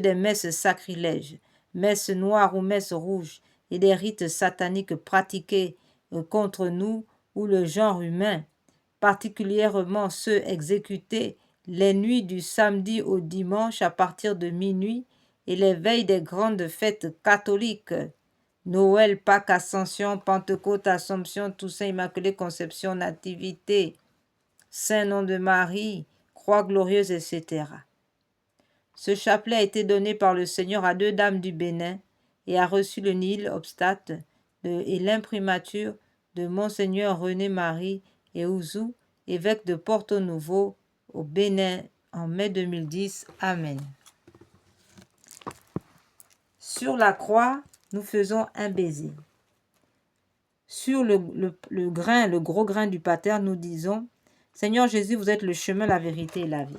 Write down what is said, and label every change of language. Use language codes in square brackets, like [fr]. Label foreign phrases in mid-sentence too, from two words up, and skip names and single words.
[fr] des messes sacrilèges, messes noires ou messes rouges, et des rites sataniques pratiqués contre nous ou le genre humain, particulièrement ceux exécutés les nuits du samedi au dimanche à partir de minuit et les veilles des grandes fêtes catholiques, Noël, Pâques, Ascension, Pentecôte, Assomption, Toussaint, Immaculée Conception, Nativité, Saint-Nom de Marie, Croix glorieuse, etc. Ce chapelet a été donné par le Seigneur à 2 dames du Bénin et a reçu le [la] nihil obstate [fr] et l'imprimature de Monseigneur René-Marie Eouzou, évêque de Porto Novo au Bénin en mai 2010. Amen. Sur la croix, nous faisons un baiser. Sur le gros grain du pater, nous disons « Seigneur Jésus, vous êtes le chemin, la vérité et la vie ».